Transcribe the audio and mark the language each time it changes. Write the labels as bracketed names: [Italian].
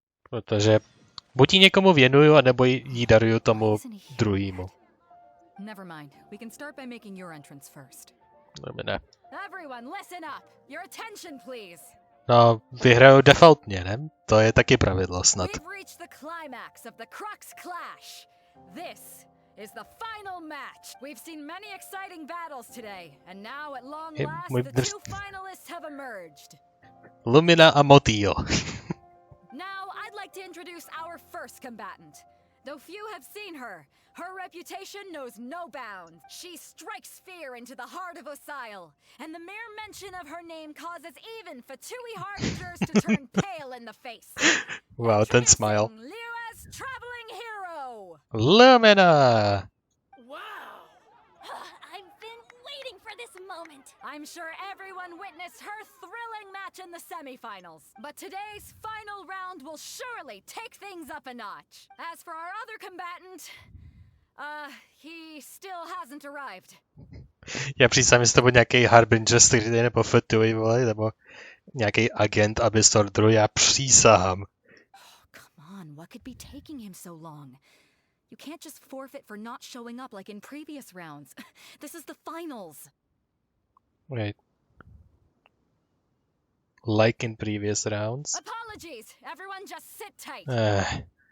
[Czech] Protože buď ji někomu věnuju, anebo ji daruju tomu druhému. [English] Never mind. We can start by making your entrance first. [Czech] Ne. [English] Everyone, listen up. Your attention, please. [Czech] No, vyhraju defaultně, ne? To je taky pravidlo snad. [English] We've reached the climax of the Crux Clash. This is the final match. We've seen many exciting battles today, and now at long last the 2 finalists have emerged. [Czech] Lumina a Motio. [English] Now I'd like to introduce our first combatant. Though few have seen her, her reputation knows no bounds. She strikes fear into the heart of Osile, and the mere mention of her name causes even Fatui Harbingers to turn pale in the face. [Czech] Wow, ten smile. [English] Liyue's traveling hero! Lumina! Wow! I've been waiting for this moment. I'm sure everyone witnessed her thrilling match in the semifinals. But today's final round will surely take things up a notch. As for our other combatant, he still hasn't arrived. [Czech] Já přísám, jestli to byl nějaký Harbinger, nebo Fatui, nebo nějaký agent Abyssor 2, já přísahám. [English] Come on? What could be taking him so long? You can't just forfeit for not showing up like in previous rounds. This is the finals. Wait. Like in previous rounds? Apologies! Everyone just sit tight!